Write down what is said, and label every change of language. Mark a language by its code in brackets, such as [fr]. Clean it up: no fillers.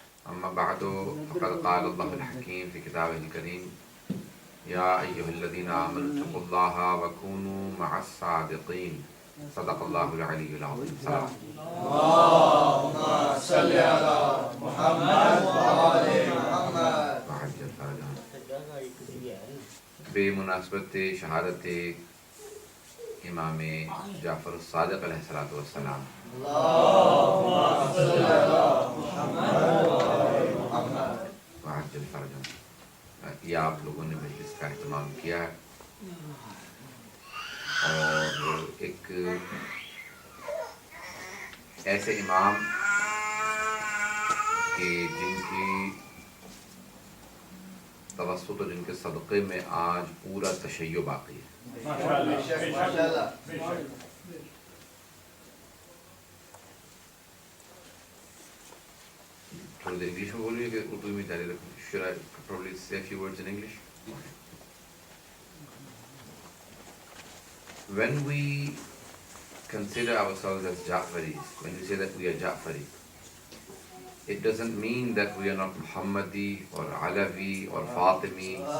[ar] أما بعد فقد قال الله الحكيم في كتابه الكريم يا أيها الذين آمنوا اتقوا الله وكونوا مع الصادقين. صدق الله العلي العظيم. سلام. اللهم صل على محمد وآل محمد. وعجل فرجهم. [ur] بمناسبت شہادت امام جعفر الصادق علیہ السلام [ar] اللهم صل على محمد وآل محمد. وعجل فرجهم. [ur] یہ آپ لوگوں نے مجلس کا اہتمام کیا ہے اور ایک ایسے امام کہ جن کی توسط و جن کے صدقے میں آج پورا تشیع باقی ہے. تھوڑی دیر انگلش میں بولیے کہ اردو میں جاری رکھیں. [en] Should I probably say a few words in English? When we consider ourselves as Ja'faris, when we say that we are Ja'fari, it doesn't mean that we are not Muhammadi or Alawi or Fatimi.